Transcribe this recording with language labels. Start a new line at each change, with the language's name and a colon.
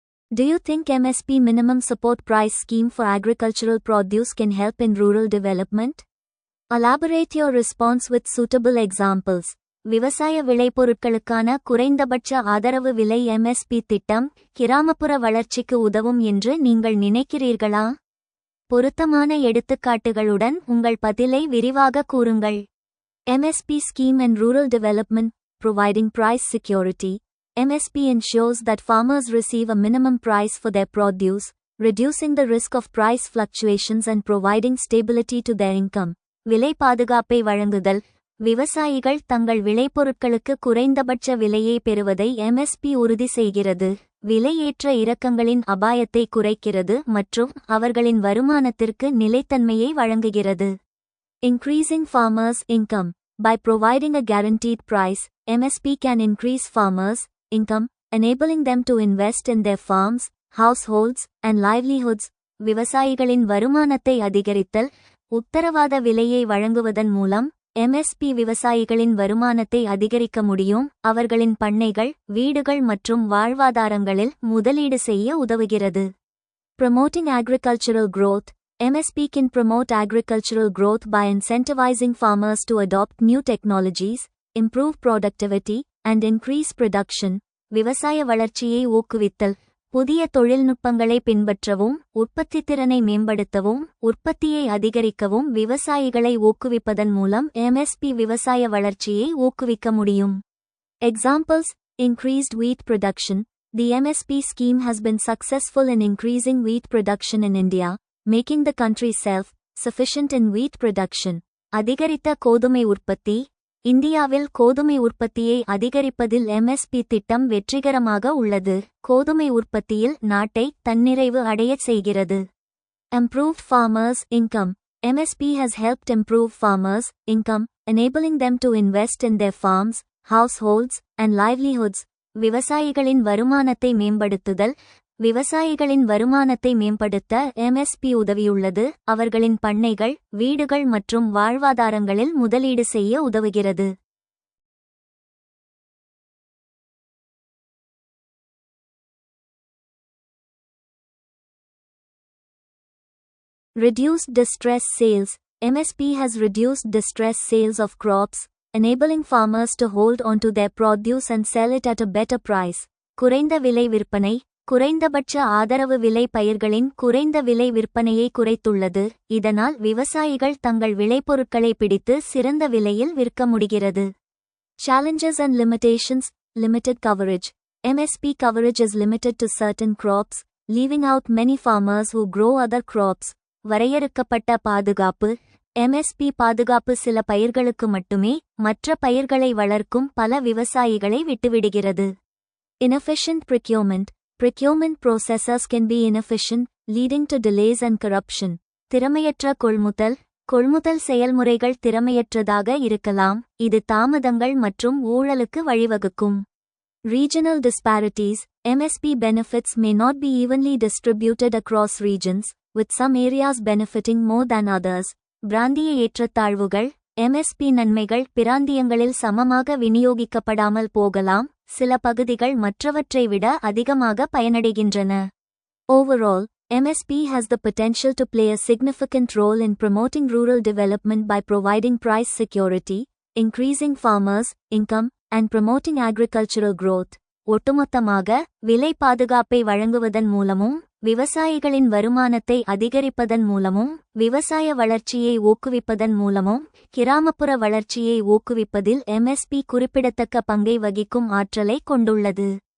English: Do you think MSP minimum support price scheme for agricultural produce can help in rural development? Elaborate your response with suitable examples.
Tamil: விவசாய விளைபொருட்களுக்கான குறைந்தபட்ச ஆதரவு விலை MSP திட்டம் கிராமப்புற வளர்ச்சிக்கு உதவும் என்று நீங்கள் நினைக்கிறீர்களா? பொருத்தமான எடுத்துக்காட்டுகளுடன் உங்கள் பதிலை விரிவாக கூறுங்கள்.
English: MSP scheme and rural development, providing price security. MSP ensures that farmers receive a minimum price for their produce, reducing the risk of price fluctuations and providing stability to their income.
Tamil: விலை பாதுகாப்பை வழங்குதல்: விவசாயிகள் தங்கள் விளைபொருட்களுக்கு குறைந்தபட்ச விலையை பெறுவதை MSP உறுதி செய்கிறது, விலையேற்ற இறக்கங்களின் அபாயத்தை குறைக்கிறது மற்றும் அவர்களின் வருமானத்திற்கு நிலைத்தன்மையை வழங்குகிறது.
English: Increasing farmers' income. By providing a guaranteed price, MSP can increase farmers' income, enabling them to invest in their farms, households, and livelihoods.
Tamil: விவசாயிகளின் வருமானத்தை அதிகரித்தல்: உத்தரவாத விலையை வழங்குவதன் மூலம் எம்எஸ்பி விவசாயிகளின் வருமானத்தை அதிகரிக்க முடியும், அவர்களின் பண்ணைகள், வீடுகள் மற்றும் வாழ்வாதாரங்களில் முதலீடு செய்ய உதவுகிறது.
English: Promoting agricultural growth. MSP can promote agricultural growth by incentivizing farmers to adopt new technologies, improve productivity, and increase production.
Tamil: விவசாய வளர்ச்சியை ஊக்குவித்தல்: புதிய தொழில்நுட்பங்களை பின்பற்றவும், உற்பத்தித்திறனை மேம்படுத்தவும், உற்பத்தியை அதிகரிக்கவும் விவசாயிகளை ஊக்குவிப்பதன் மூலம் எம்எஸ்பி விவசாய வளர்ச்சியை ஊக்குவிக்க முடியும்.
English: Examples: increased wheat production. The MSP scheme has been successful in increasing wheat production in India, making the country self-sufficient in wheat production.
Tamil: அதிகரித்த கோதுமை உற்பத்தி, இந்தியாவில் கோதுமை உற்பத்தியை அதிகரிப்பதில் எம்எஸ்பி திட்டம் வெற்றிகரமாக உள்ளது. கோதுமை உற்பத்தியில் நாட்டை தன்னிறைவு அடையச் செய்கிறது.
English: Improved farmers' income. MSP has helped improve farmers' income, enabling them to invest in their farms, households, and livelihoods.
Tamil: விவசாயிகளின் வருமானத்தை மேம்படுத்துதல். விவசாயிகளின் வருமானத்தை மேம்படுத்த எம்எஸ்பி உதவியுள்ளது. அவர்களின் பண்ணைகள், வீடுகள் மற்றும் வாழ்வாதாரங்களில் முதலீடு செய்ய உதவுகிறது.
English: Reduced distress sales. MSP has reduced distress sales of crops, enabling farmers to hold onto their produce and sell it at a better price.
Tamil: குறைந்த விலை விற்பனை. குறைந்தபட்ச ஆதரவு விலை பயிர்களின் குறைந்த விலை விற்பனையை குறைத்துள்ளது. இதனால் விவசாயிகள் தங்கள் விளைபொருட்களை பிடித்து சிறந்த விலையில் விற்க முடிகிறது.
English: Challenges and limitations. Limited coverage. MSP coverage is limited to certain crops, leaving out many farmers who grow other crops.
Tamil: வரையறுக்கப்பட்ட பாதுகாப்பு. MSP பாதுகாப்பு சில பயிர்களுக்கு மட்டுமே, மற்ற பயிர்களை வளர்க்கும் பல விவசாயிகளை விட்டுவிடுகிறது.
English: Inefficient procurement. Procurement processes can be inefficient, leading to delays and corruption.
Tamil: திறமையற்ற கொள்முதல். கொள்முதல் செயல்முறைகள் திறமையற்றதாக இருக்கலாம், இது தாமதங்கள் மற்றும் ஊழலுக்கு வழிவகுக்கும்.
English: Regional disparities. MSP benefits may not be evenly distributed across regions, with some areas benefiting more than others.
Tamil: பிராந்திய ஏற்றத்தாழ்வுகள். MSP நன்மைகள் பிராந்தியங்களில் சமமாக விநியோகிக்கப்படாமல் போகலாம், சில பகுதிகள் மற்றவற்றை விட அதிகமாக பயனடைகின்றன.
English: Overall, MSP has the potential to play a significant role in promoting rural development by providing price security, increasing farmers' income, and promoting agricultural growth.
Tamil: ஒட்டுமொத்தமாக, விலை பாதுகாப்பை வழங்குவதன் மூலமும், விவசாயிகளின் வருமானத்தை அதிகரிப்பதன் மூலமும், விவசாய வளர்ச்சியை ஊக்குவிப்பதன் மூலமும், கிராமப்புற வளர்ச்சியை ஊக்குவிப்பதில் MSP குறிப்பிடத்தக்க பங்கை வகிக்கும் ஆற்றலை கொண்டுள்ளது.